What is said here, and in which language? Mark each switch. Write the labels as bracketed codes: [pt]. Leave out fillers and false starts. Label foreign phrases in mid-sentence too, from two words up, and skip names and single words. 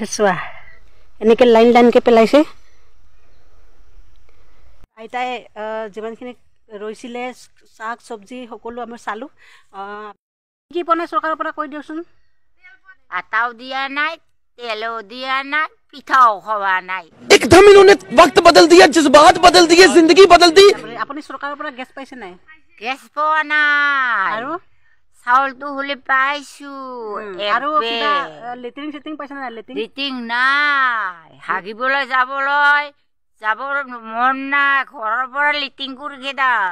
[as] চোৱা, এনেকৈ লাইনকৈ পেলাইছে। আইতাই যিমানখিনি ৰৈছিলে শাক চব্জি সকলো আমি চালোঁ। কি বনাই চৰকাৰৰ পৰা কৈ দিয়কচোন। আটাও দিয়া নাই, তেলো দিয়া নাই, পিঠাও খোৱা নাই। [hi] एकदम इन्होंने वक्त बदल दिया, जज्बात बदल दिए, जिंदगी बदल दी। [as] আপুনি চৰকাৰৰ পৰা গেছ পাইছে নাই? গেছ পোৱা নাই। আৰু চাউলটো হলে পাইছো। আৰু লেট্ৰিন চেট্ৰিন পাইছে নাই? লেট্ৰিন নাই, হাগিবলৈ যাবৰ মন নাই, ঘৰৰ পৰা লেট্ৰিন কৰি খেদা।